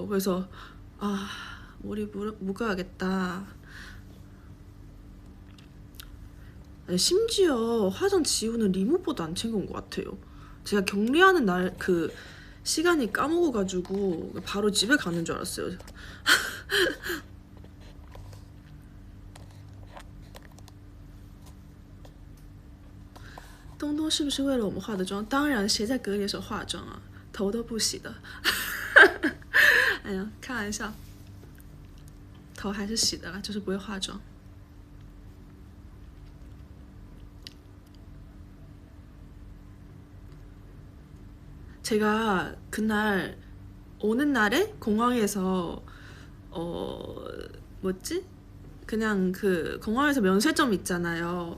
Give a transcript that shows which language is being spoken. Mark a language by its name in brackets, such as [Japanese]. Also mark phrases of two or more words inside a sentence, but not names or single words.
[Korean] 그래서 머리 묶어야겠다. 심지어 화장 지우는 리모버도 안 챙겨온 것 같아요. 제가 격리하는 날 그 시간이 까먹어가지고 바로 집에 가는 줄 알았어요. [Chinese] 东东是不是为了我们化的妆？当然，谁在隔离的时候化妆啊？头都不洗的。哎呀，开玩笑，头还是洗的啦，就是不会化妆。 [Korean] 제가 그날 오는 날에 공항에서 뭐지? 그냥 그 공항에서 면세점 있잖아요.